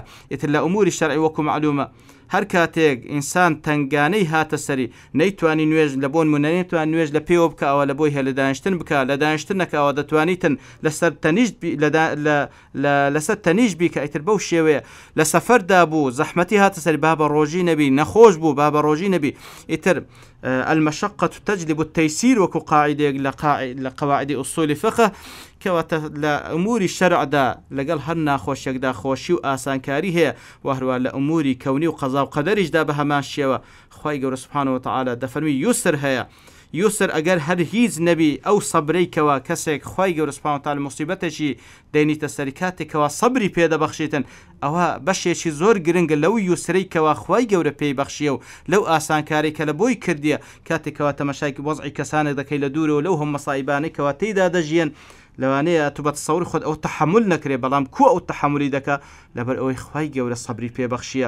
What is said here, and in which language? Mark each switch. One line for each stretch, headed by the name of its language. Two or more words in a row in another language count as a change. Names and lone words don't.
Central Kurdish: ئیتر لە ئوموری شەرعی وەکو معلومە هەر کاتێک ئینسان تنگانەی هاتە سەری نەیتوانی نوێژ لە بۆن نەیتوان نوێژ لە پێوە بکەوە لە بۆی هە لە دانیشتن بکە، لە دانیشتنەکەەوە دەتوانیتن لەسەر تەنیش بی کە ئیتر بەو شێوەیە لە سەفەردا بوو زەحمەتی هاتە سەری بابە ڕۆژی نەبی، نەخۆش بوو بابە ڕۆژی نەبی.
Arabic: ئیتر المشقة تجلب التيسير وكو قاعدة لقواعد أصول فقه،
Central Kurdish: کەواتە لە ئەموری شەرعدا لەگەڵ هەر ناخۆشیەکدا خۆشی و ئاسانکاری هەیە، وهروە لە ئەموری کەونی و قەزا و قەدەریشدا بە هەمان شێوە خوای گەورە
Arabic: سبحانه وتعالى
Central Kurdish: دەفەرمی یوسر هەیە. یوسر ئەگەر هەر هیچ نەبی ئەو سەبرەیکەوە کەسێک خوای گەورە
Arabic: سبحانه وتعالى
Central Kurdish: مصیبەتێکی دەینیتە سەری کاتێکەوە سەبری پێدەبەخشیتن، ئەوە بەشێکی زۆر گرنگە لەو یوسرەیکەوە خوای گەورە پێی بەخشیە و لەو ئاسانکاری کە لە بۆی کردیە کاتێکەوە تەماشای وەزعی کەسانێک دەکەی لە دوورەوە لەو هەم مەسایبانەیەکەوە تێیدا دەژیان، لەوانەیە تو بە تەسەوری خۆت ئەو تەحمل نەکرێ، بەڵام کو ئەو تەحملی دەکە لەبەر ئەوەی خوای گەورە سەبری پێبەخشیە.